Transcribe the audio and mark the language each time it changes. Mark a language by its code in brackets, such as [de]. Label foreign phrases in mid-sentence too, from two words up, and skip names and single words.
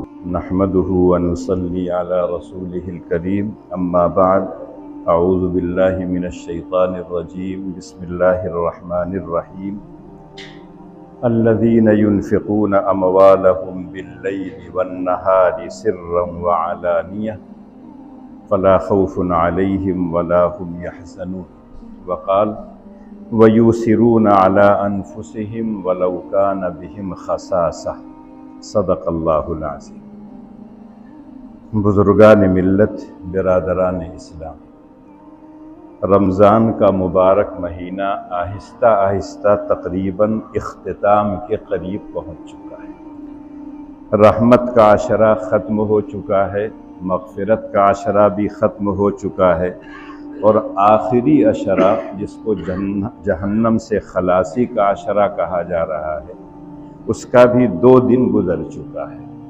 [ar] نحمده ونصلي على رسوله الكريم أما بعد أعوذ بالله من الشيطان الرجيم بسم الله الرحمن الرحيم الذين ينفقون أموالهم بالليل والنهار سرا وعلانية فلا خوف عليهم ولا هم يحزنون وقال ويؤثرون على أنفسهم ولو كان بهم خصاصة صدق الله العظيم. [hi] बुज़ुर्गान मिल्लत, बिरादरान इस्लाम, रमज़ान का मुबारक महीना आहिस्ता आहिस्ता तकरीबन इख्तिताम के करीब पहुँच चुका है। रहमत का आशरा ख़त्म हो चुका है, मग़फ़िरत का आशरा भी ख़त्म हो चुका है और आखिरी अशरा जिसको जहन्नम से खलासी का अशरा कहा जा रहा है उसका भी 2 दिन गुज़र चुका है।